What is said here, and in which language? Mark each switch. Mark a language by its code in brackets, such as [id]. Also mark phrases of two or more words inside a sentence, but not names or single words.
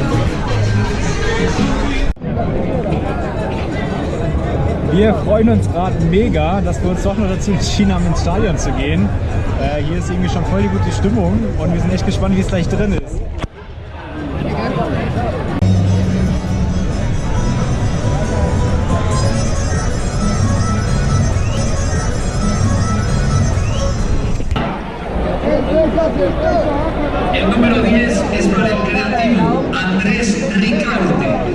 [de] Wir freuen uns gerade mega, dass wir uns doch noch dazu entschieden haben, ins Stadion zu gehen. Hier ist irgendwie schon voll die gute Stimmung und wir sind echt gespannt, wie es gleich drin ist. [es] El número 10 es para el creativo Andrés Ricarte.